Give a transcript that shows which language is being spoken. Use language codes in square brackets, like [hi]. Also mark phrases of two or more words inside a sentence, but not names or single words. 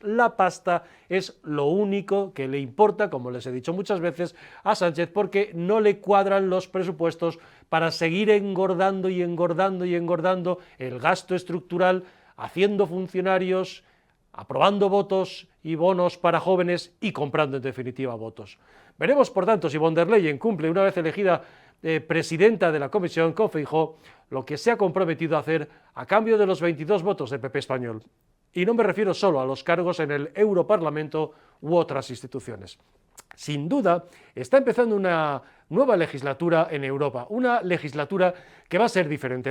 [es] La pasta es lo único que le importa, como les he dicho muchas veces, a Sánchez, porque no le cuadran los presupuestos para seguir engordando y engordando y engordando el gasto estructural, haciendo funcionarios, aprobando votos y bonos para jóvenes y comprando en definitiva votos. Veremos, por tanto, si von der Leyen cumple, una vez elegida presidenta de la Comisión con Feijóo, lo que se ha comprometido a hacer a cambio de los 22 votos del PP español. Y no me refiero solo a los cargos en el Europarlamento u otras instituciones. Sin duda, está empezando una nueva legislatura en Europa, una legislatura que va a ser diferente.